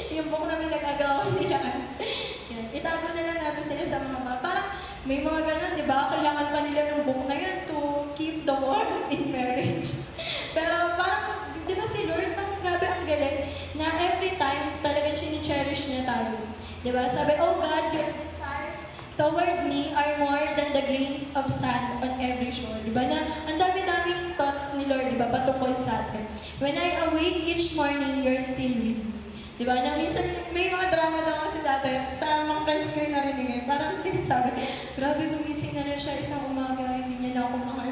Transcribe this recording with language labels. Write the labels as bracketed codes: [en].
[tl] book na may nagagawa nila. Yan. Itago na lang natin sila sa mga bata. Parang may mga ganun, di ba? Kailangan pa nila ng book na yan [en] to keep the war in marriage. [tl] Pero parang, di ba si Lord, ang grabe ang galing na every time talagang cherish niya tayo. Di ba? [en] Sabi, oh God, your desires toward me are more than the grains of sand on every shore. [tl] Di ba na ang dami-daming thoughts ni Lord, di ba, patungkol sa atin. [en] When I awake each morning, you're still with me. [tl] Di ba? Na minsan may mga drama daw kasi dati sa mga friends ko yung narinig eh. Parang sinasabi, grabe gumising na rin siya isang umaga, hindi niya na ako mahal.